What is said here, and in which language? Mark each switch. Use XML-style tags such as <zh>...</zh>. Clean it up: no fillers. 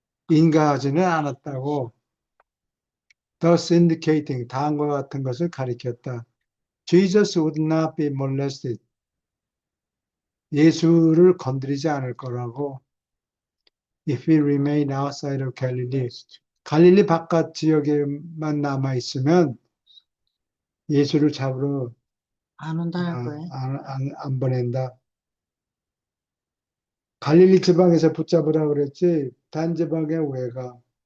<ko>인가하지는 않았다고,</ko> <en>thus indicating,</en> <ko>다음과 같은 것을 가리켰다.</ko> <en>Jesus would not be molested.</en> <ko>예수를 건드리지 않을 거라고.</ko> <en>If he remained outside of Galilee.</en> <ko>갈릴리 바깥 지역에만 남아 있으면 예수를 잡으러 안 온다는 거예요. 안 보낸다. 갈릴리 지방에서 붙잡으라 그랬지 단지방에 왜 가?</ko>